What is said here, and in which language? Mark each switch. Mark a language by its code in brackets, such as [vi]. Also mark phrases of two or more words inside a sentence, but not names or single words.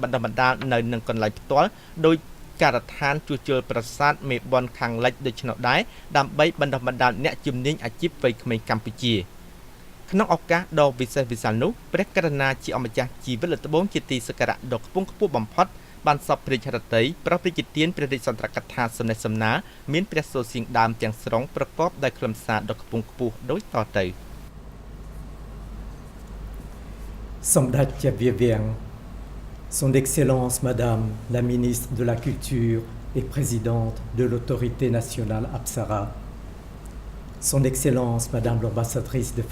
[km] បណ្ដុះបណ្ដាលនៅនឹងកន្លែងផ្ទាល់ដោយការដ្ឋានជួសជុលប្រាសាទមេបុណ្យខាងលិចដូច្នោះដែរដើម្បីបណ្ដុះបណ្ដាលអ្នកជំនាញអាជីពវ័យក្មេងកម្ពុជាក្នុងឱកាសដ៏វិសេសវិសាលនោះព្រះករុណាជាអម្ចាស់ជីវិតល្បូនជាទីសក្ការៈដ៏ខ្ពង់ខ្ពស់បំផុតបានសពព្រះហឫទ័យប្រព្រះរាជទានព្រះរាជសន្ទរកថាសំណេះសំណាលមានព្រះសូរសៀងដើមទាំងស្រុងប្រកបដោយខ្លឹមសារដ៏ខ្ពង់ខ្ពស់ដូចតទៅ [fr] Somdhatia Vivian, Son Excellence Madame la Ministre de la Culture et Présidente de l'Autorité nationale Apsara, Son Excellence Madame l'Ambassadrice de